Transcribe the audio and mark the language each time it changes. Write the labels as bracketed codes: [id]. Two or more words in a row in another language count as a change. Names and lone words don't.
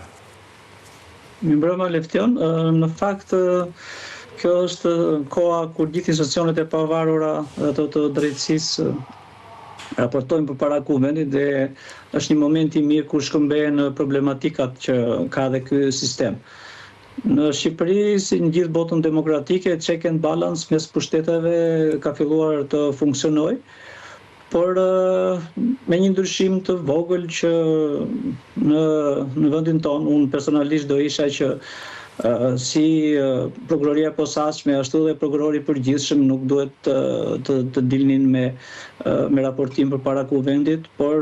[sq] Mirëmbrëma Leftion, në fakt kjo është koha kur gjithë institucionet e pavarura ato të drejtësisë raportojnë përpara kuvendit dhe është një moment i mirë kur shkëmbehen problematikat që ka dhe ky sistem. Në Shqipëri, si në gjithë botën demokratike, [en] check and balance [sq] mes pushteteve ka filluar të funksionojë, por me një ndryshim të vogël që në vendin tonë, unë personalisht do isha që si prokuroria e posaçme ashtu dhe prokurori i përgjithshëm nuk duhet të dilnin me raportim përpara kuvendit, por